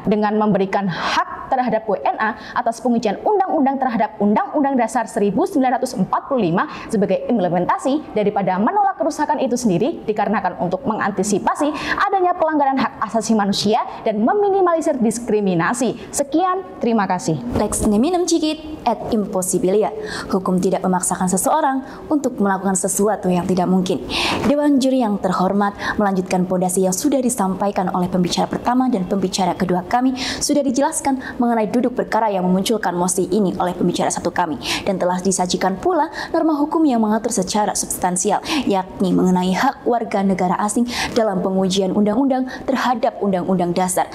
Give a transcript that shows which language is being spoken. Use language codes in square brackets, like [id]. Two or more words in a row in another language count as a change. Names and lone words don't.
[id] Dengan memberikan hak terhadap WNA atas pengujian undang-undang terhadap Undang-Undang Dasar 1945 sebagai implementasi daripada menolak kerusakan itu sendiri, dikarenakan untuk mengantisipasi adanya pelanggaran hak asasi manusia dan meminimalisir diskriminasi. Sekian, terima kasih. [la] Lex neminem cigit et impossibilia. [id] Hukum tidak memaksakan seseorang untuk melakukan sesuatu yang tidak mungkin. Dewan Juri yang terhormat, melanjutkan pondasi yang sudah disampaikan oleh pembicara pertama dan pembicara kedua kami, sudah dijelaskan mengenai duduk perkara yang memunculkan mosi ini oleh pembicara satu kami, dan telah disajikan pula norma hukum yang mengatur secara substansial, yakni mengenai hak warga negara asing dalam pengujian undang-undang terhadap Undang-Undang Dasar.